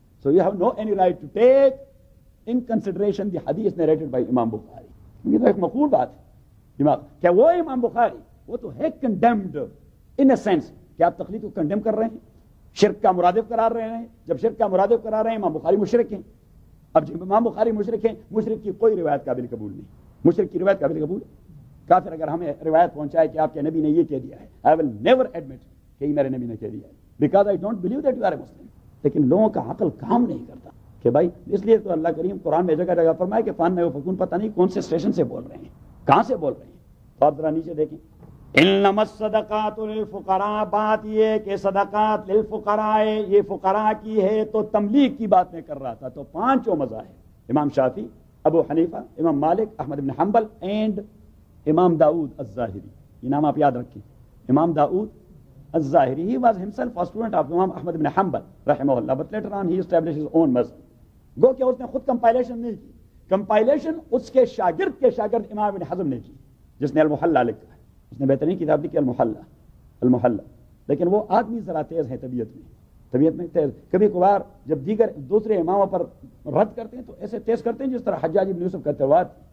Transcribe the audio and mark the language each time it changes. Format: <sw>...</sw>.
<en>So you have no any right to take in consideration the hadith narrated by Imam Bukhari.</en> <ur>یہ تو ایک مقبول بات ہے کہ وہ امام بخاری وہ تو ہے</ur> <en>condemned in a sense,</en> <ur>کہ آپ تخلیق کو کنڈیم کر رہے ہیں, شرک کا مرادف قرار رہے ہیں. جب شرک کا مرادف قرار رہے ہیں امام بخاری مشرک ہیں. اب جب امام بخاری مشرک ہیں, مشرک کی کوئی روایت قابل قبول نہیں, مشرک کی روایت قابل قبول؟ کافر اگر ہمیں روایت پہنچائے کہ آپ کے نبی نے یہ کہہ دیا ہے,</ur> <en>I will never admit</en> <ur>کہ یہ میرے نبی نے کہہ دیا ہے,</ur> <en>Because I don't believe that you are a Muslim.</en> <ur>لیکن لوگوں کا عقل کام نہیں کرتا کہ بھائی, اس لیے تو اللہ کریم قرآن میں جگہ جگہ فرمائے کہ فان فکون, پتہ نہیں کون سے سٹیشن سے بول رہے ہیں, کہاں سے بول رہے ہیں. تو آپ ذرا نیچے دیکھیں,</ur> <ar>انما الصدقات للفقراء,</ar> <ur>بات یہ کہ صدقات للفقراء یہ فقراء کی ہے, تو تملیغ کی بات میں کر رہا تھا. تو پانچوں مذاہب, امام شافعی, ابو حنیفہ, امام مالک, احمد بن حنبل اینڈ امام داؤد الظاہری, یہ نام آپ یاد رکھیں.</ur> <en>امام داؤد الظاہری, he was himself a student of امام احمد بن حنبل رحمہ اللہ, but later on he established his own مذہب.</en> <ur>گو کہ اس نے خود کمپائلیشن نہیں کی, کمپائلیشن اس کے شاگرد کے شاگرد امام ابن حزم نے کی, جس نے المحلہ لکھا ہے. اس نے بہترین کتاب لکھی المحلہ, المحلہ. لیکن وہ آدمی ذرا تیز ہے طبیعت میں تیز. کبھی کبھار جب دیگر دوسرے اماموں پر رد کرتے ہیں تو ایسے تیز کرتے ہیں جس طرح حجاج ابن یوسف کا تلوار.</ur>